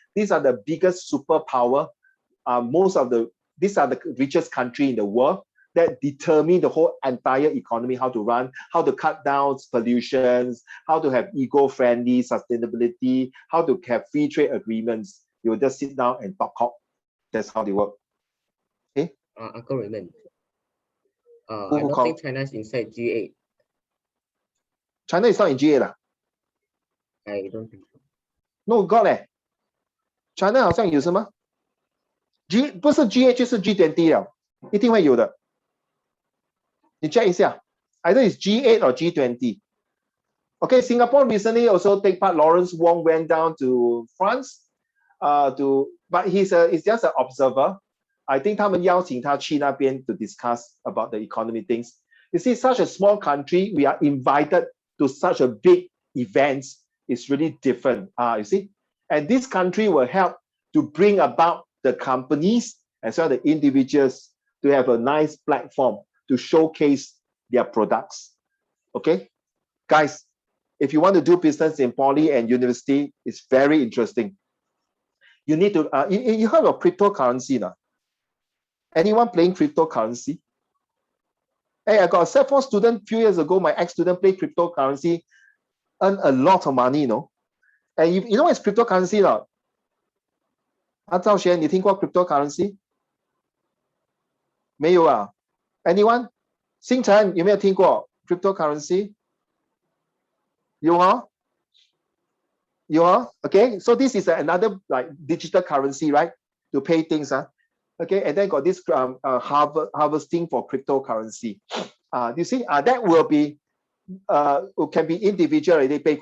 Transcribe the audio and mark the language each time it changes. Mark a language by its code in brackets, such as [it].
[en] These are the biggest superpower. These are the richest country in the world that determine the whole entire economy, how to run, how to cut down pollutions, how to have eco-friendly sustainability, how to have free trade agreements. You will just sit down and talk. That's how they work. Okay? Uncle Raymond. I don't think China is inside G8. China is not in G8 I don't think so. No, got China [zh] 好像有什么 不是 G8 就是 G20 了，一定会有的。你 check 一下 [en] either it's G8 or G20. Okay, Singapore recently also take part. Lawrence Wong went down to France but he's just an observer. I think [zh] 他们邀请他去那边 [en] to discuss about the economy things. You see, such a small country, we are invited to such a big events. It's really different. You see, and this country will help to bring about the companies as well as the individuals to have a nice platform to showcase their products. Okay, guys, if you want to do business in poly and university, it's very interesting. You need to you heard of cryptocurrency now? Anyone playing cryptocurrency? Hey, I got a set 4 student a few years ago. My ex-student played cryptocurrency, earned a lot of money, you know. And you know what's cryptocurrency, not? [zh] 赵璇，你听过 cryptocurrency? 没有啊 [en] Anyone? [zh] 星辰有没有听过 cryptocurrency? 有啊 [en] Okay, so this is another like digital currency, right? To pay things, Okay, and then got this harvesting for cryptocurrency. You see, that will be can be individual already.